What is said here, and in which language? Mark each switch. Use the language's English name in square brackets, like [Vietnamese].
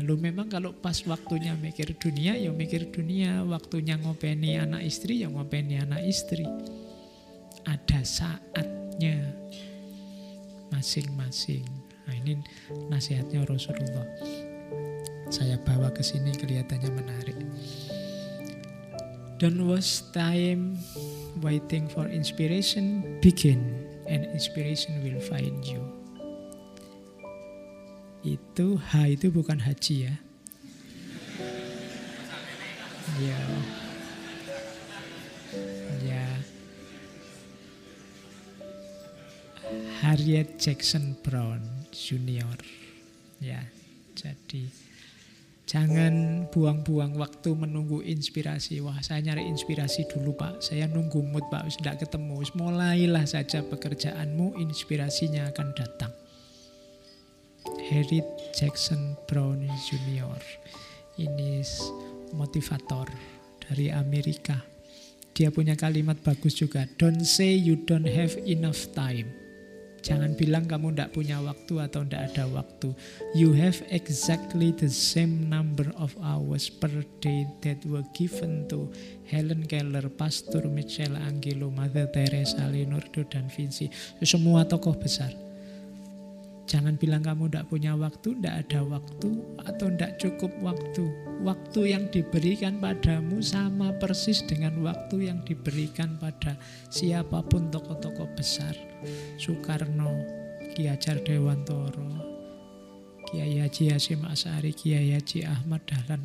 [Indonesian] Loh memang kalau pas waktunya mikir dunia, ya mikir dunia. Waktunya ngopeni anak istri, ya ngopeni anak istri. Ada saatnya masing-masing. Nah ini nasihatnya Rasulullah. Saya bawa ke sini kelihatannya menarik. [English] Don't waste time waiting for inspiration, begin. And inspiration will find you. [Indonesian] Itu H itu bukan haji ya. Ya. Harriet Jackson Brown Junior. Ya, jadi jangan buang-buang waktu menunggu inspirasi. Wah saya nyari inspirasi dulu Pak, saya nunggu mood Pak, sudah ketemu. Mulailah saja pekerjaanmu, inspirasinya akan datang. Harriet Jackson Brown Junior. Ini motivator dari Amerika. Dia punya kalimat bagus juga. [English] Don't say you don't have enough time. [Indonesian] Jangan bilang kamu tidak punya waktu atau tidak ada waktu. [English] You have exactly the same number of hours per day that were given to Helen Keller, Pastor Michelangelo, Mother Teresa, Leonardo da Vinci. [Indonesian] Semua tokoh besar. Jangan bilang kamu tidak punya waktu, tidak ada waktu, atau tidak cukup waktu. Waktu yang diberikan padamu sama persis dengan waktu yang diberikan pada siapapun tokoh-tokoh besar. Soekarno, Ki Hajar Dewantoro, Kiai Haji Hasyim Asy'ari, Kiai Haji Ahmad Dahlan.